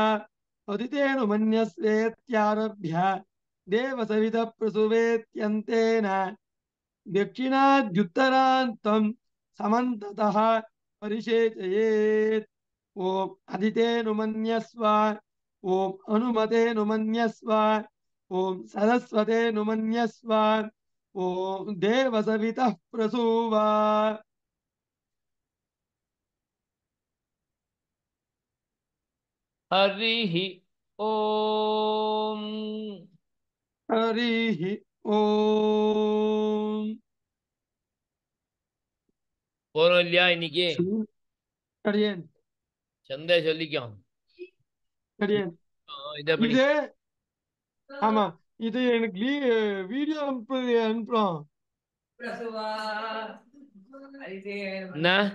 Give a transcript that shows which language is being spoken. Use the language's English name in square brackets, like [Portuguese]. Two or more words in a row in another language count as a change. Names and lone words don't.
[Sanskrit] अदितेनुमन्यस्वेत्यारभ्य देवसवितप्रसुवेत्यन्तेन दक्षिणाद्युत्तरान्तं समन्ततः परिशेचयेत् ॐ अदितेनुमन्यस्व ॐ हनुमतेनुमन्यस्व ॐ सरस्वतेनुमन्यस्व ॐ देवसवितः प्रसूव हरिः ओम हरिः ॐ [Tamil] போறோம் இல்லையா இன்னைக்கு கடியேன் சந்தை சொல்லிக்கோ கடியேன் இதை படி இது ஆமா இது எனக்கு வீடியோ அனுப்புறோம் என்ன